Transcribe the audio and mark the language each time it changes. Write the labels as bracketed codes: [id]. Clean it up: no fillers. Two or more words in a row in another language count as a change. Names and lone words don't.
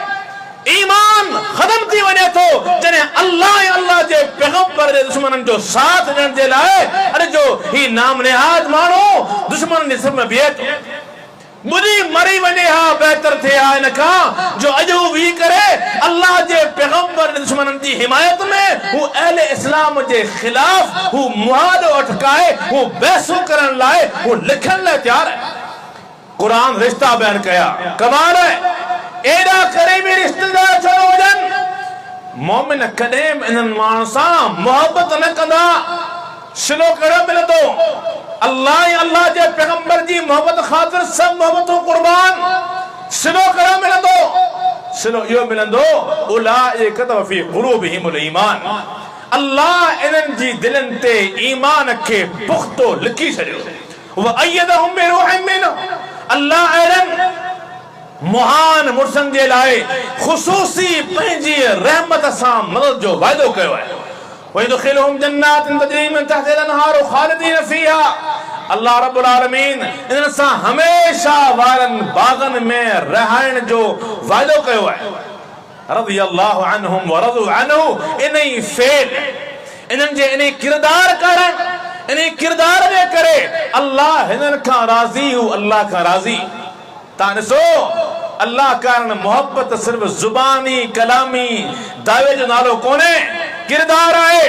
[sd] ईमान ख़त्म थी वञे थो जॾहिं अल्लाह ऐं अल्लाह जे पैगंबर जे दुश्मननि जो साथ ॾियण जे लाइ अॼु जो ही नाम निहाद माण्हू दुश्मननि जे सफ़ में बीहे थो। बुरी मरी वञे हा बहितर थे हा इन खां जो अॼु वी करे अल्लाह जे पैगंबर दुश्मननि जी हिमायत में हू अहले इस्लाम जे खिलाफ हू मुहादो अटकाए, हू बहसू करण लाइ, हू लिखण लाइ तैयार है। कुरान रिश्ता बयान कया, कमाल है। एड़ा करीबी रिश्तेदार छो हुजनि, मोमिन कॾहिं बि इन्हनि माण्हुनि सां मोहबत न कंदा। सिलो कहिड़ो मिलंदो? अल्लाह ऐं अल्लाह जे पैगंबर जी मोहबत ख़ातिर सब मोहबतूं कुर्बान। सिलो कहिड़ो मिलंदो? सिलो इहो मिलंदो, [ar] أولئك في قلوبهم الإيمان, [sd] अल्लाह इन्हनि जी दिलनि ते ईमान खे पुख्तो लिखी छॾियो। [ar] وأيدهم بروح منه, [sd] अल्लाह अहिड़नि महान मुर्सनि जे लाइ ख़ुसूसी पंहिंजी रहमत सां मदद जो वाइदो कयो आहे। [ar] ويدخلهم جنات تجري من تحتها الأنهار خالدين فيها, [sd] अल्लाह रब्बुल आलमीन इन सां हमेशा वारनि बागनि में रहण जो वाइदो कयो आहे। [ar] رضي الله عنهم ورضوا عنه, [sd] इन्ही फेल इन्हनि जे इन्ही किरदार कारण इन्ही किरदार जे करे अल्लाह हिननि खां राज़ी हू, अल्लाह खां राज़ी। तव्हां ॾिसो अल्लाह कारण मोहब्बत सिर्फ़ ज़ुबानी कलामी दावे जो नालो कोन्हे, किरदार आहे।